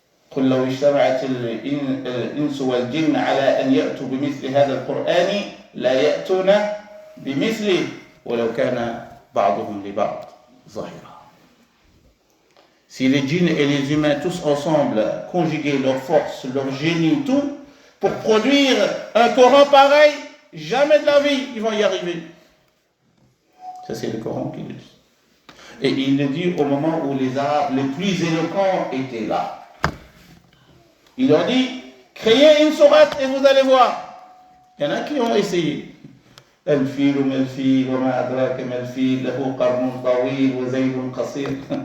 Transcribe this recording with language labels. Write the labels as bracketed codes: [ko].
[ar] قل لو اجتمعت الإنس والجن على أن يأتوا بمثل هذا القرآن لا يأتون بمثله ولو كان بعضهم لبعض ظاهرا. [fr] Si les djinns et les humains tous ensemble conjuguaient leurs forces, leur génie, tout, pour produire un Coran pareil, jamais de la vie ils vont y arriver. Ça c'est le Coran qui le dit. Et il le dit au moment où les Arabes les plus éloquents étaient là. Il leur dit, créez une sourate et vous allez voir. Il y en a qui ont essayé. [ar] الفيل ما الفيل وما أدراك ما الفيل له قرن طويل وذيل قصير.